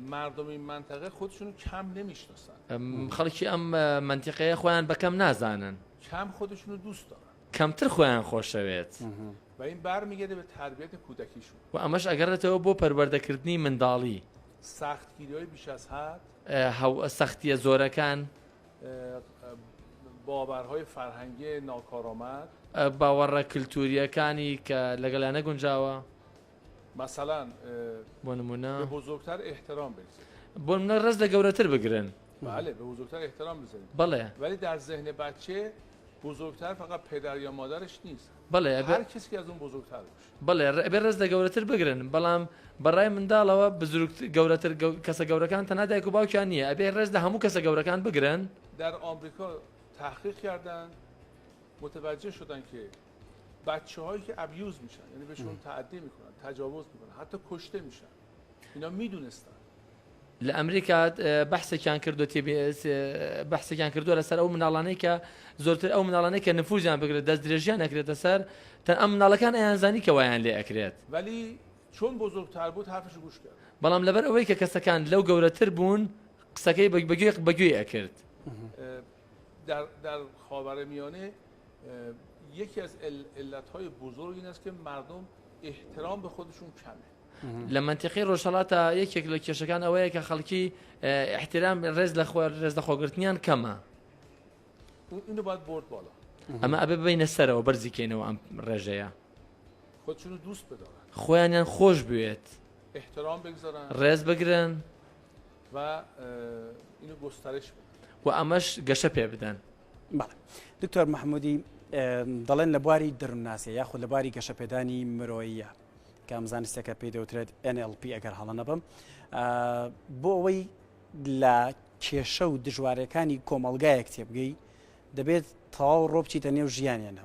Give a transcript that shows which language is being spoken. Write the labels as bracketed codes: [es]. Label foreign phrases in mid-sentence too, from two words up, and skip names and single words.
[fa] مردم این منطقه خودشونو کم نمیشناسن. [ckb] خەڵکی ئەم منتیقەیە خۆیان بەکەم نازانن. [fa] کم خودشونو دوست دارن. [ckb] کەمتر خۆیان خۆشەوێت. [fa] و این برمیگرده به تربیت کودکیشون. [ckb] و ئەمەش ئەگەڕێتەوە بۆ پەروەردەکردنی منداڵی. [fa] سختگیری‌های بیش از حد. [ckb] سەختیە زۆرەکان. [fa] باورهای فرهنگی ناکارآمد. [ckb] باوەڕە کلتوریەکانی کە لەگەڵیانە گونجاوە. [fa] مثلا [ckb] بۆ نمونە [fa] به بزرگتر احترام بگذارید. [ckb] بۆ منە ڕێز لە گەورەتر بگرن. [fa] بله به بزرگتر احترام بذارید. [ckb] بەڵێ [fa] ولی در ذهن بچه بزرگتر فقط پدر یا مادرش نیست، [ckb] بەڵێ [fa] هر کسی که از اون بزرگتر باشه. [ckb] بەڵێ ئەبێ ڕێز لە گەورەتر بگرن، بەڵام بەڕای منداڵەوە گەورەتر کەسە گەورەکان تەنها دایک و باوکیان نییە، ئەبێ ڕێز لە هەموو کەسە گەورەکان بگرن. [fa] در آمریکا تحقیق کردن، متوجه شدن که بچه‌هایی که ابیوز میشن، یعنی بهشون تعدی میکنن، تجاوز میکنن، حتی کشته میشن، اینا میدونستن. [ckb] لە ئەمریکا بەحسێکیان کردووە لەسەر ئەو مناڵانەی کە زۆرتر ئەو مناڵانەی کە نفوذیان بگرێت دەست درێژیان ئەکرێتە سەر ئەم مناڵەکان ئەیانزانی کە وایان لێ ئەکرێت، [fa] ولی چون بزرگتر بود حرفشو گوش کرد. [ckb] بەڵام لەبەر ئەوەی کە کەسەکان لەو گەورەتر بوون قسەکەی بەگوێ ئەکرد. [fa] در خاورمیانه یکی از علت‌های بزرگ این است که مردم احترام به خودشون کمه. [ckb] لە منتیقی ڕۆژهەڵاتە یەکێک لە کێشەکان ئەوەیە کە خەڵکی احترام ڕێز لە خۆگرتنیان کەمە. [fa] اینو باید برد بالا. [ckb] ئەمە ئەبێ ببینە سەرەوە بەرزیکەینەوە ئەم ڕێژەیە، [fa] خودشونو دوست بدارن، [ckb] خۆیانیان خۆش بوێت، [fa] احترام بگذارن، [ckb] ڕێز بگرن [fa] و اینو گسترش بدن [ckb] و ئەمەش گەشە پێ بدەن. بەڵێ دکتۆر مححمودی دەڵێن لە بواری دڕناسیە یاخود لە بواری گەشەپێدانی مرۆییە کە ئەم زانستێکە پێی دەوترێت NLP ئەگەر هەڵە نەبم، بۆ ئەوەی لە کێشە و دژوارەکانی کۆمەڵگایەک تێبگەی دەبێت تەواو ڕۆبچیتە نێو ژیانیانەوە.